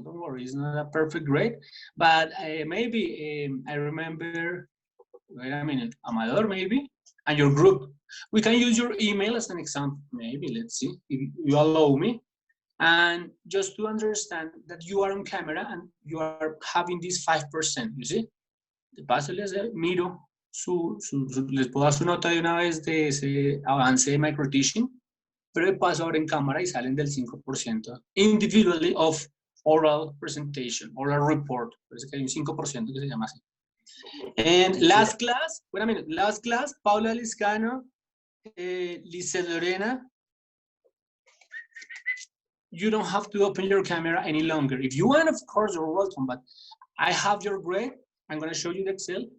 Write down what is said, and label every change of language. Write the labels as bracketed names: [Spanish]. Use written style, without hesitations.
[English] Don't worry, it's not a perfect grade, but maybe I remember, wait a minute, Amador maybe, and your group. We can use your email as an example, maybe, let's see, if you allow me. And just to understand that you are on camera and you are having this 5%, you see? [Spanish] De paso les miro, les puedo dar su nota de una vez de ese avance de micro-teaching, pero de paso ahora en cámara y salen del 5% [English] individually of oral presentation, oral report. [Spanish] Parece que hay un 5% que se llama así. [English] And last class, wait a minute, last class, Paula Liscano, Lisa Lorena, you don't have to open your camera any longer. If you want, of course, you're welcome, but I have your grade. I'm going to show you the Excel.